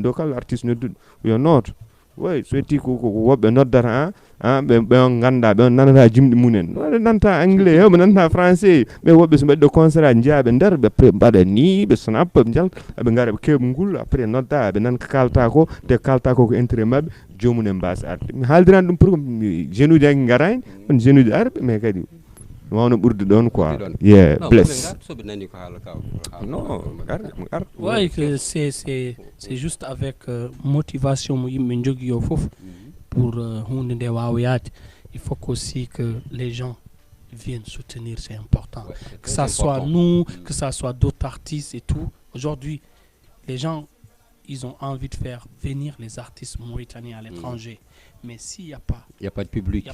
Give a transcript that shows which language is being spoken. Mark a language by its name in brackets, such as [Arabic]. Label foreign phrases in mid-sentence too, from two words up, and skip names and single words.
[Fula] ɗo kala artiste nodduɗo yo noto way so yetti ko woɓɓe noddata ɓe ganda ɓe nanata jimɗi munen ɓe nanta anglais ɓe nanta français ɓe woɓɓe so mbaɗi ɗo concert aji jeeyaɓe nder ɓe mbaɗa ni ɓe snap ɓe jalta ɓe gara ɓe keɓa ngul après nodda ɓe nan ko kalta ko te kalta ko intérêt mabɓe jomumen mbasa arde mi haaldirani ɗum pour jeune uji anki garani on jeune uji arɓe mais kadi wawno ɓurde ɗon quoi bless non [French] ouais c'est juste avec motivation [Fula] mo yimɓe jogui yo foof [French] pour [Fula] hunde nde wawa yaade [French] il faut aussi que les gens viennent soutenir, c'est important que ça soit nous, que ça soit d'autres artistes et tout. Aujourd'hui les gens ils ont envie de faire venir les artistes mauritaniens à l'étranger. Mais s'il n'y a pas de public,